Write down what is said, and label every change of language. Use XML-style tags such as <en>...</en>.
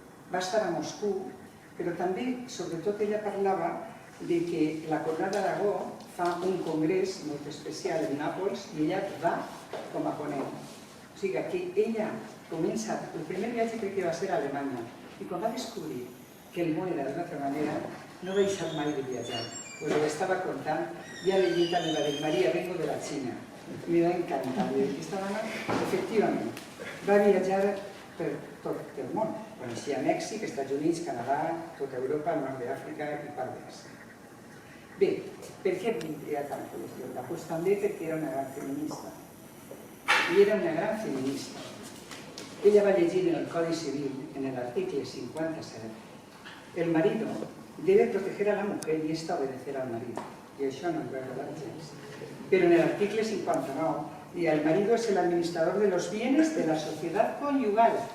<ca>Va estar a Moscou, però també, sobretot, ella parlava de que la Corona d'Aragó fa un congrés molt especial en Nàpols i ella va com a ponent. O sigui que ella comença, el primer viatge crec que va ser a Alemanya, i quan va descobrir que el món era d'una altra manera, no va deixar mai de viatjar.</ca> <es>Pues lo estaba contando, ya leí también la de María, vengo de la China. Me va encantar.</es> <ca>Esta dona, efectivament, va viatjar per tot el món. Coneixia Mèxic, Estats Units, Canadà, tota Europa, el nord d'Àfrica i part d'Àsia. Bé, per què vindria tant a l'Estelda? Doncs també perquè era una gran feminista. I era una gran feminista. Ella va llegir en el Codi Civil, en l'article 57,</ca> <es>el marido debe proteger a la mujer y esta obedecer al marido. Y eso no es verdad. Pero en el artículo 59, el marido es el administrador de los bienes de la sociedad conyugal.</es>